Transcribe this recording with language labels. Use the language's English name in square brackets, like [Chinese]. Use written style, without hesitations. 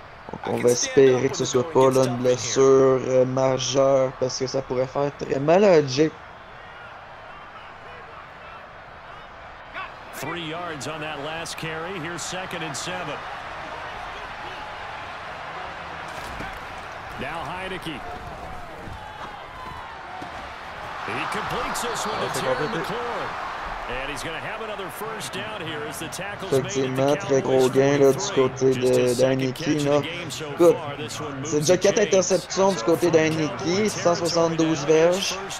[French] Donc on va espérer que ce soit pas là, une blessure majeure parce que ça pourrait faire très mal à Jake. [English] 3 yards on that last carry. Here's 2nd and 7. Now Heineke. He completes this one to Terry McLaurin. And he's going to have another first down here as the tackle's made. [French] Effectivement, très gros gain là, du côté d'Heineke. Écoute, c'est déjà 4 interceptions du côté d'Heineke, 172 verges.